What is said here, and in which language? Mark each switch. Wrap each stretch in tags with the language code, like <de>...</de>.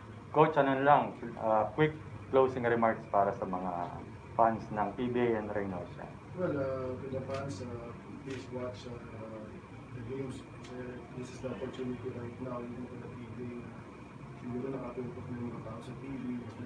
<tl>Coach, ano lang,</tl> <en>quick closing remarks</en> <tl>para sa mga fans ng PBA and Reynosa.</tl> <en>Well, to the fans, please watch the games. This is the opportunity right now, even for the PBA.</en> <tl>Siguro nakatutok ng mga tao sa TV.</tl>